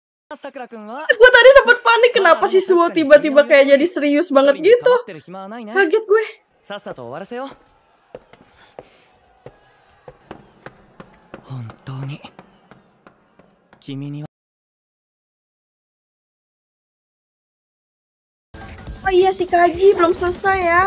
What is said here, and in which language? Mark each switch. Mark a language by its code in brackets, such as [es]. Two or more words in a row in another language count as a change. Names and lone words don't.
[id] Gue tadi sempet panik, kenapa si Suo tiba-tiba kayak jadi serius banget gitu. Kaget gue. [ja] さっさと終わらせよう。本当に君には [id] Oh iya, si Kaji belum selesai ya.